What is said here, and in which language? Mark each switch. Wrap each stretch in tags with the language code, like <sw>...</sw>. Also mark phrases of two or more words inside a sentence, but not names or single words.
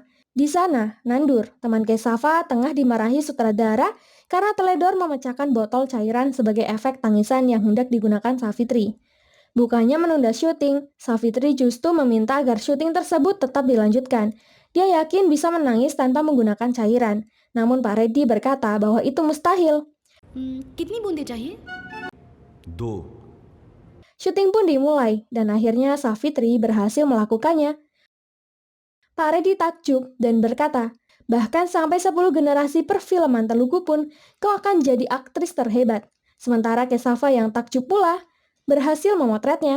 <id>Di sana, Nandur, teman Kesava, tengah dimarahi sutradara karena teledor memecahkan botol cairan sebagai efek tangisan yang hendak digunakan Savitri. Bukannya menunda syuting, Savitri justru meminta agar syuting tersebut tetap dilanjutkan. Dia yakin bisa menangis tanpa menggunakan cairan. Namun Pak Reddy berkata bahwa itu mustahil.</id> <hi>कितनी बूंदें चाहिए? 2.</hi> <id>Syuting pun dimulai, dan akhirnya Savitri berhasil melakukannya. Pak Reddy takjub dan berkata, bahkan sampai 10 generasi perfilman Telugu pun, kau akan jadi aktris terhebat. Sementara Kesava yang takjub pula, berhasil memotretnya.</id>